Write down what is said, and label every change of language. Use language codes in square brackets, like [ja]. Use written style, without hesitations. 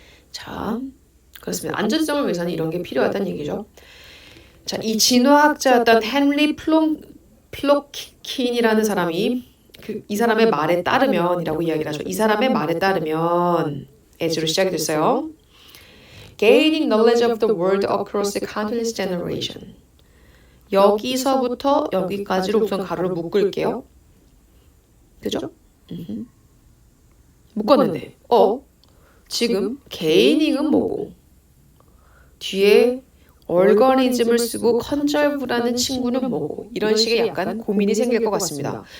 [ko] 자, 그렇습니다. 안전성을 위해서는 이런 게 필요하다는 얘기죠. 자, 이 진화학자였던 헨리 플로킨이라는 사람이 이 사람의 말에 따르면이라고 이야기를 하죠. 이 사람의 말에 따르면 as로 시작이 됐어요. [en] Gaining knowledge of the world across the countless generation. [ko] 여기서부터 여기까지로 우선 가로를 묶을게요. 그죠? 묶었는데 지금 gainning은 뭐고 뒤에 organism을 쓰고 conserve라는 친구는 뭐고 이런 식의 약간 고민이 생길 것 같습니다.